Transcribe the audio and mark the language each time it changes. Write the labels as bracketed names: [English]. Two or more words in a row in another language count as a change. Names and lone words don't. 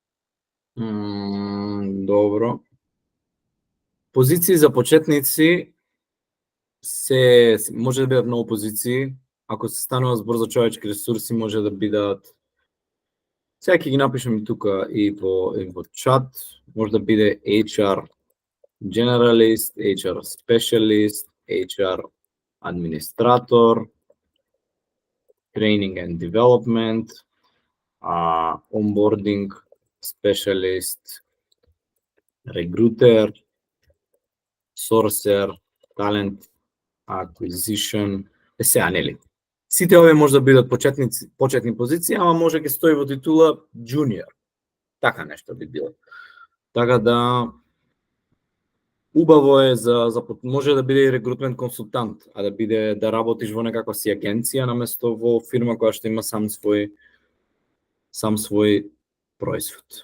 [Macedonian] Добро. Позиции за почетници може да бидат многу позиции. Ако се станува збор за човечки ресурси, може да бидат. Сега ќе ги напишам и тука и во чат. Може да биде [English] HR generalist, HR specialist, HR administrator, training and development, onboarding specialist, recruiter, sourcer, talent acquisition, [Macedonian] сега нели. Сите овие може да бидат почетни позиции, ама може ќе стои во титула junior. Така нешто би било. Така да убаво е може да биде и [English] recruitment consultant, [Macedonian] а да работиш во некаква си агенција наместо во фирма која што има сам свој производ.